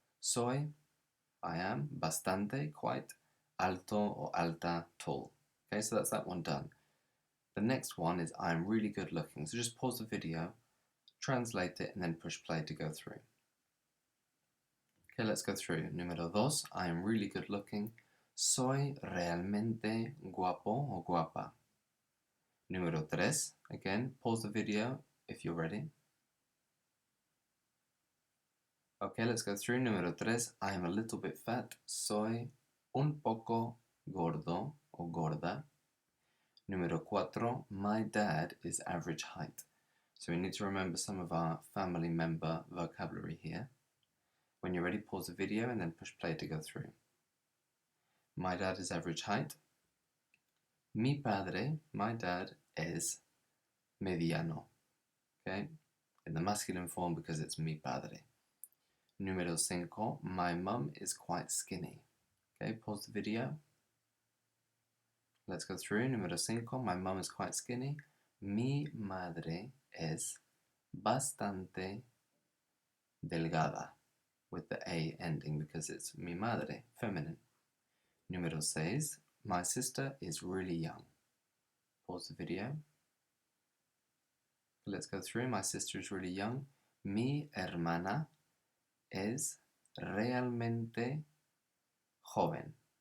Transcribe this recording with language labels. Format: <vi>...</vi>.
<en>Soy, I am, bastante, quite, alto or alta, tall. Okay, so that's that one done. The next one is I am really good looking. So just pause the video, translate it, and then push play to go through. Okay, let's go through. Número dos, I am really good looking.</en> <es>Soy realmente guapo o guapa.</es> <en>Número tres, again, pause the video if you're ready. Okay, let's go through. Número tres, I am a little bit fat. Soy un poco gordo o gorda. Número cuatro, my dad is average height. So we need to remember some of our family member vocabulary here. When you're ready, pause the video and then push play to go through. My dad is average height.</en> <es>Mi padre, my dad, es mediano.</es> <en>Okay, in the masculine form because it's mi padre. Número cinco, my mum is quite skinny. Okay, pause the video. Let's go through. Número cinco, my mum is quite skinny. Mi madre es bastante delgada, with the A ending because it's mi madre, feminine. Número seis, my sister is really young. Pause the video. Let's go through. My sister is really young.</en> <es>Mi hermana es realmente joven.</es>